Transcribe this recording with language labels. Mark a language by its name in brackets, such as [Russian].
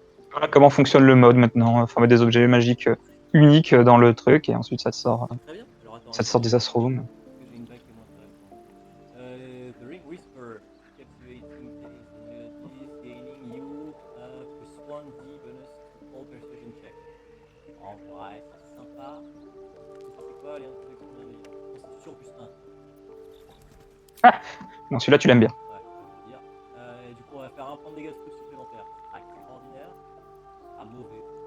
[French] Voilà comment fonctionne le mode maintenant. Former des objets magiques uniques dans le truc et ensuite ça te sort, Très bien. Alors attends, ça te sort des Astrorooms. j'ai une bague qui est moins intéressante. [English] The Ring Whisper, captivating taste and melodies, gaining you +1 D bonus to all persuasion check. [French] En vrai, c'est sympa. C'est quoi les introductions de Constitution +1. Ah non, celui-là tu l'aimes bien. Ouais, je veux dire. Et du coup, on va faire un point de dégâts de foudre supplémentaire. Extraordinaire. Ah, mauvais.